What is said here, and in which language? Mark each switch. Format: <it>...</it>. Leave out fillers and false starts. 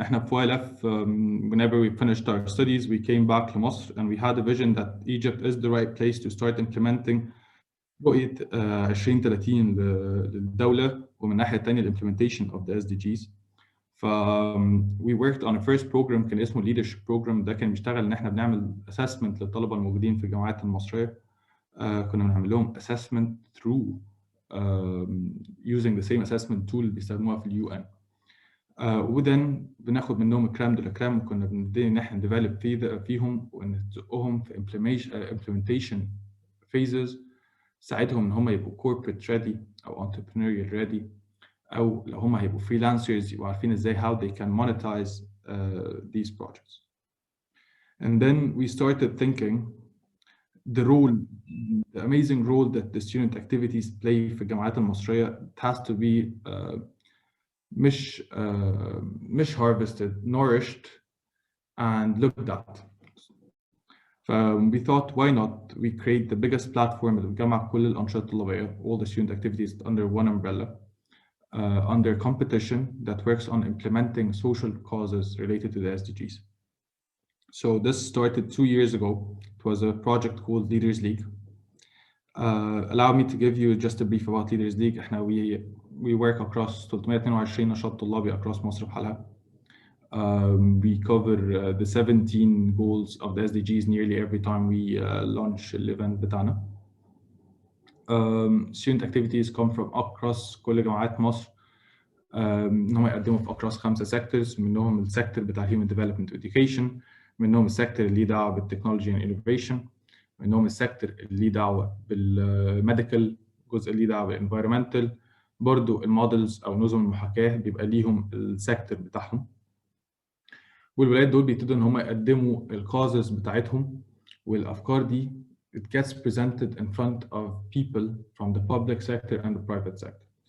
<ar>احنا في</ar> <en>YLF, whenever we finished our studies, we came back to Masr and we had a vision that Egypt is the right place to start implementing</en> <ar>رؤية 2030 للدولة ومن الناحية الثانية</ar> <en>the implementation of the SDGs. we worked on a first program</en> <ar>كان اسمه</ar> <en>leadership program.</en> <ar>ده كان بيشتغل ان احنا بنعمل assessment للطلبة الموجودين في الجامعات المصرية. كنا بنعمل لهم assessment</ar> <en>through using the same assessment tool</en> <ar>اللي بيستخدموها في اليو ان. وذن بناخد منهم الكرام دول الكرام وكنا بنبتدي ان احنا نديفلوب فيهم ونزقهم في</ar> <en>implementation phases</en> <ar>ساعدهم ان هم يبقوا</ar> <en>corporate ready</en> <ar>او</ar> <en>entrepreneurial ready</en> <ar>او لو هم هيبقوا freelancers يبقوا عارفين ازاي</ar> <en>how they can monetize these projects. And then we started thinking the amazing role that the student activities play</en> <ar>في الجامعات المصرية.</ar> <en>It has to be</en> <ar>مش</ar> <en>harvested, nourished, and looked at. We thought, why not we create the biggest platform</en> <ar>اللي بتجمع كل الأنشطة الطلابية,</ar> <en>all the student activities under one umbrella, under competition that works on implementing social causes related to the SDGs. So this started 2 years ago. It was a project called Leaders League. Allow me to give you just a brief about Leaders League. احنا we work across 322</en> <ar>نشاط طلابي</ar> <en>across</en> <ar>مصر بحالها.</ar> <en>We cover the 17 goals of the SDGs nearly every time we launch the event</en> <ar>بتاعنا.</ar> <en>Student activities come from across</en> <ar>كل جامعات مصر. ان هم يقدموا في</ar> <en>across 5 sectors,</en> <ar>منهم السيكتور بتاع</ar> <en>Human Development Education,</en> <ar>منهم السيكتور اللي دعوه بالتكنولوجي</ar> <en>and innovation,</en> <ar>منهم السيكتور اللي دعوه بالميديكال, جزء اللي دعوه بالانفايرمنتال, برضو المودلز او نظم المحاكاه بيبقى ليهم السيكتور بتاعهم. والولاد دول بيبتدوا ان هم يقدموا الكازز بتاعتهم والافكار دي</ar> <en>it gets presented in front of people from the public sector and the private sector.</en>